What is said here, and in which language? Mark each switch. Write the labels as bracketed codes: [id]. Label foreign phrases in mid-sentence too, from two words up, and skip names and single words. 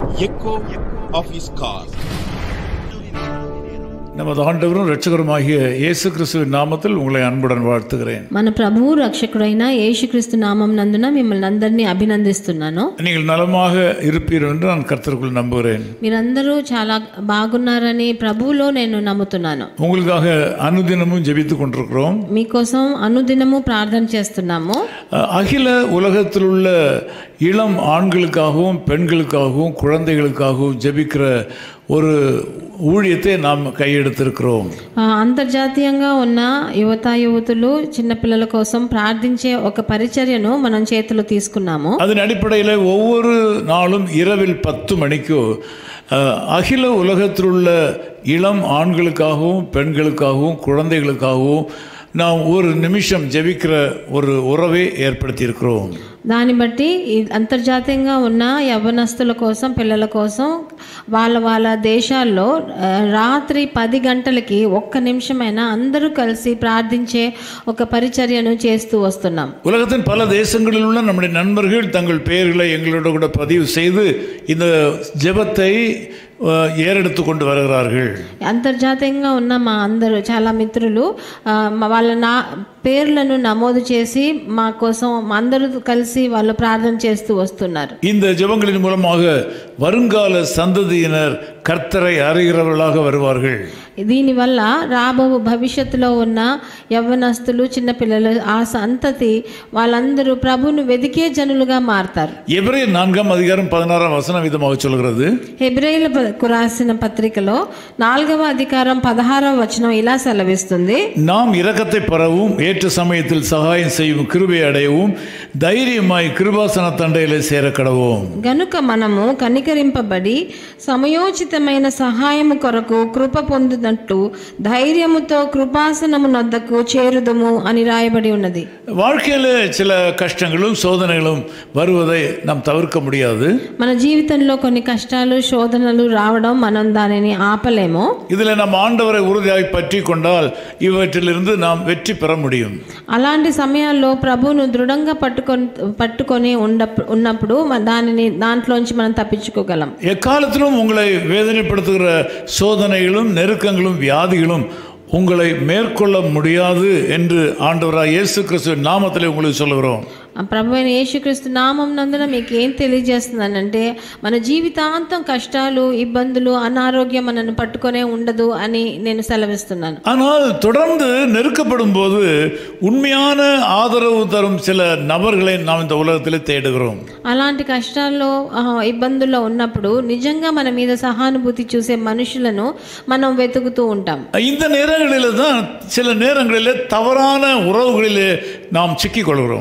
[en] echo of his call. [ta] நமது ஆண்டவரும் இரட்சகருமாகிய இயேசு கிறிஸ்துவின் நாமத்தில் உங்களை அன்புடன் வாழ்த்துகிறேன். [te] మన ప్రభువు రక్షకుడైన యేసుక్రీస్తు నామం నందున మిమ్మల్ని అందరినీ అభినందిస్తున్నాను. [ta] நீங்கள் నలமாக இருப்பீர்கள் என்று நான் கர்த்தருக்குள் நம்புகிறேன். [te] మీరందరూ చాలా బాగున్నారని ప్రభువులో నేను నమ్ముతున్నాను. [ta] உங்களுக்காக அனுதினமும் ஜெபித்துக் கொண்டிருக்கிறோம். [te] మీకోసం అనుదినము ప్రార్థన చేస్తున్నాము. [ta] அகில உலகத்தில் உள்ள இளம் ஆண்களுக்காகவும் பெண்களுக்காகவும் குழந்தைகளுக்காகவும் ஜெபிக்கிற ஒரு ஊழியத்தை நாம் கையெடுத்திருக்கிறோம். [te] అంతర్జాతీయంగా ఉన్న యువతులు చిన్నపిల్లల కోసం ప్రార్థించే ఒక పరిచర్యను మనం చేతిలో తీసుకున్నాము. [ta] அதன் அடிப்படையில் ஒவ்வொரு நாளும் இரவில் 10 மணிக்கு அகில உலகத்தில் உள்ள இளம் ஆண்களுக்காகவும் பெண்களுக்காகவும் குழந்தைகளுக்காகவும் நாம் ஒரு நிமிஷம் ஜெபிக்கிற ஒரு உறவை ஏற்படுத்தியிருக்கிறோம். [te] దాన్ని బట్టి అంతర్జాతీయంగా ఉన్న యవ్వనస్తుల కోసం పిల్లల కోసం వాళ్ళ దేశాల్లో రాత్రి 10 గంటలకి 1 నిమిషమైనా అందరూ కలిసి ప్రార్థించే ఒక పరిచర్యను చేస్తూ వస్తున్నాం. [ta] உலகத்தின் பல தேசங்களில் உள்ள நம்முடைய நண்பர்கள் தங்கள் பெயர்களை எங்களோட கூட பதிவு செய்து இந்த ஜெபத்தை ஏறெடுத்து கொண்டு வருகிறார்கள். [te] అంతర్జాతీయంగా ఉన్న మా అందరూ చాలా మిత్రులు వాళ్ళ పేర్లను నమోదు చేసి మా కోసం అందరూ కలిసి వాళ్ళు ప్రార్థన చేస్తూ వస్తున్నారు. [ta] இந்த ஜெபங்களின் மூலமாக வருங்கால சந்ததியினர் கர்த்தரை அறிகிறவர்களாக வருவார்கள். [te] దీనివల్ల రాబో భవిష్యత్తులో ఉన్న యవ్వనస్తులు చిన్నపిల్లలు ఆ సంతతి వాళ్ళందరూ ప్రభువును వెదికే జనులుగా మారతారు. [ta] எபிரேயர் 4ஆம் அதிகாரம் 16ஆம் வசனம் விதமாக சொல்கிறது. [te] హెబ్రేయులకు రాసిన పత్రికలో 4వ అధికారం 16వ వచనం ఇలా సెలవిస్తుంది. [ta] நாம் இரக்கத்தை பெறவும் ஏற்ற சமயத்தில் சகாயம் செய்யும் கிருபை அடையவும் தைரியமாய் கிருபாசன தண்டையிலே சேர கடவோம். [te] గనుక మనము కనికరింపబడి సమయోచితమైన సహాయము కొరకు కృప పొందునట్టు ధైర్యముతో కృపాసనము నొద్దకు చేరుదము అని రాయబడి ఉన్నది. [ta] வாழ்க்கையில சில கஷ்டங்களும் சோதனைகளும் வருவதை நாம் தவிர்க்க முடியாது. [te] మన జీవితంలో కొన్ని కష్టాలు శోధనలు రావడం మనం దానిని ఆపలేము. [ta] இதில் நாம் ஆண்டவரை உறுதியாய் பற்றி கொண்டால் இவற்றிலிருந்து நாம் வெற்றி பெற முடியும். [te] అలాంటి సమయాల్లో ప్రభువును దృఢంగా పట్టుకొని ఉన్నప్పుడు దాంట్లోంచి మనం తప్పించుకోగలం. [ta] எக்காலத்திலும் உங்களை வேதனைப்படுத்துகிற சோதனைகளும் நெருக்கங்களும் வியாதிகளும் உங்களை மேற்கொள்ள முடியாது என்று ஆண்டவராய் இயேசு கிறிஸ்துவின் நாமத்திலே உங்களுக்கு சொல்லுகிறோம். [te] ప్రభు అయిన యేసుక్రీస్తు నామం నందున మీకు ఏం తెలియజేస్తున్నానంటే మన జీవితాంతం కష్టాలు ఇబ్బందులు అనారోగ్యం మనను పట్టుకొనే ఉండదు అని నేను సెలవిస్తున్నాను. [ta] ஆனால் தொடர்ந்து நெருக்கப்படும் போது உண்மையான ஆதரவு தரும் சில நபர்களை நாம் இந்த உலகத்திலே தேடுகிறோம். [te] అలాంటి కష్టాల్లో ఇబ్బందుల్లో ఉన్నప్పుడు నిజంగా మన మీద సహానుభూతి చూసే మనుషులను మనం వెతుకుతూ ఉంటాం. [ta] இந்த நேரங்களில் தான் சில நேரங்களிலே தவறான உறவுகளிலே நாம் சிக்கிக்கொள்கிறோம்.